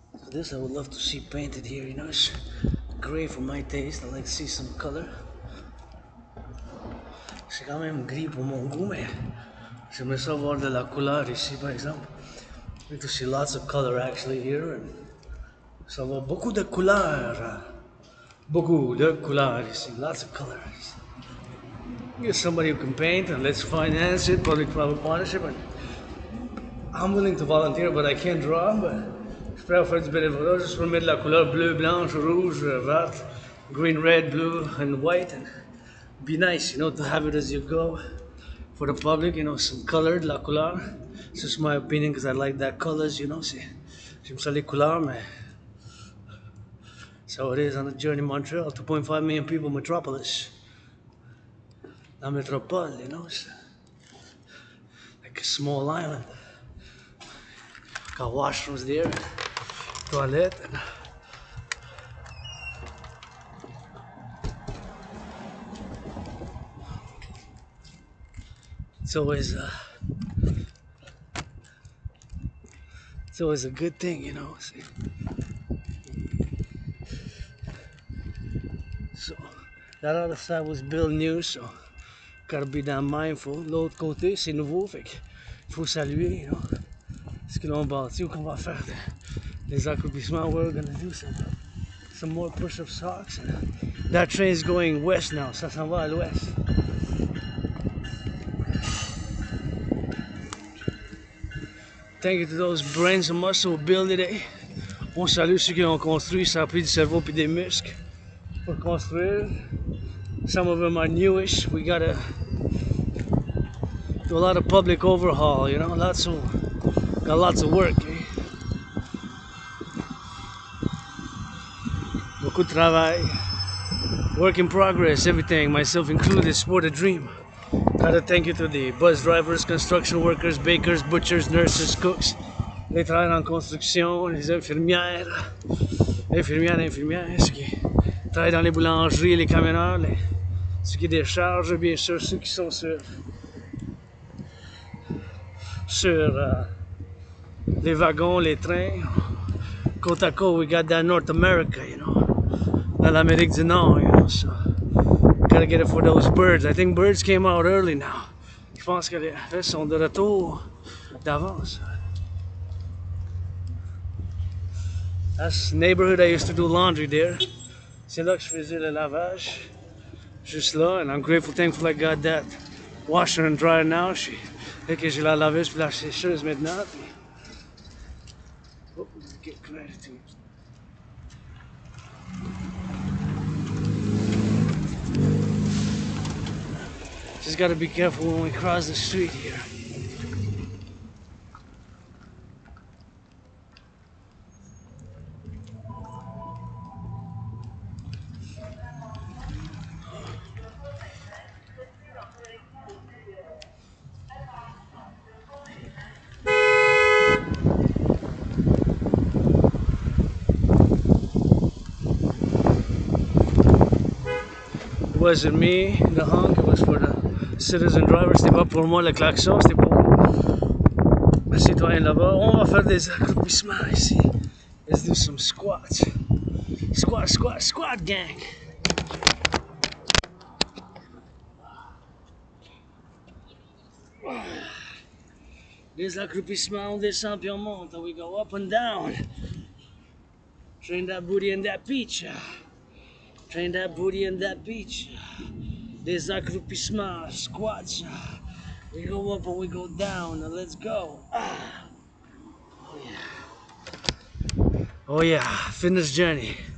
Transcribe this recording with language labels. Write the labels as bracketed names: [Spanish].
[English] This I would love to see painted here, you know, it's gray for my taste, I like to see some color. [French] C'est quand même gris pour mon goût, mais j'aimerais ça voir de la couleur ici par exemple. [English] I like to see lots of color actually here. [French] And ça va beaucoup de couleurs. Beaucoup de couleurs ici, [English] lots of colors. Get somebody who can paint and let's finance it, public-private partnership. And I'm willing to volunteer, but I can't draw. [French] But je pourrais faire du bénévolat juste pour mettre la couleur bleu, blanche, rouge, verte, [English] green, red, blue, and white. And be nice, you know, to have it as you go for the public, you know, some colored, [French] la couleur. [English] It's just my opinion because I like that colors, you know. [French] J'aime ça les couleurs, mais [English] so it is on the journey Montreal, 2.5 million people metropolis. [French] La métropole, [English] you know, it's like a small island. Got washrooms there, toilet. And it's always a good thing, you know. So that other side was built new, so gotta be damn mindful. [French] L'autre côté, c'est nouveau, fait qu'il faut saluer, [English] you know. [French] Ce qu'ils l'ont bâti ou qu'on va faire des accoupissements. [English] We're gonna do some more push-up socks. That train's going west now, [French] ça s'en va à l'ouest. [English] Thank you to those brains and muscle who built it. [French] On salue ceux qui l'ont construit, ça a pris du cerveau puis des muscles pour construire. [English] Some of them are newish. We gotta do a lot of public overhaul, you know, got lots of work. Eh? [French] Beaucoup de travail. [English] Work in progress, everything, myself included, sport a dream. Gotta thank you to the bus drivers, construction workers, bakers, butchers, nurses, cooks, [French] les travailleurs en construction, les infirmières, ceux qui travaillent dans les boulangeries, les camionneurs, ceux qui déchargent, bien sûr, ceux qui sont sur les wagons, les trains. Côte à côte, [English] we got that North America, you know, [French] dans l'Amérique du Nord, [English] you know, so gotta get it for those birds. I think birds came out early now. [French] Je pense que les restes sont de retour d'avance. [English] That's the neighborhood I used to do laundry there. [French] C'est là que je faisais le lavage. Juste là, [English] and I'm grateful, thankful I got that washer and dryer now. [French] Dès que j'ai la laveuse puis la sécheuse maintenant. Puis... [English] Oh, get gratitude. Just gotta be careful when we cross the street here. It wasn't me, the honk, it was for the citizen driver. [French] C'était pas pour moi le klaxon, c'était pour le citoyen là-bas. On va faire des accroupissements ici. [English] Let's do some squats. Squat, squat, squat gang. [French] Des accroupissements, on descend puis on monte. [English] We go up and down. Train that booty and that peach. Train that booty in that beach. [French] Des accroupissements, [English] squats. We go up and we go down. Now let's go. Oh yeah. Oh yeah. Fitness journey.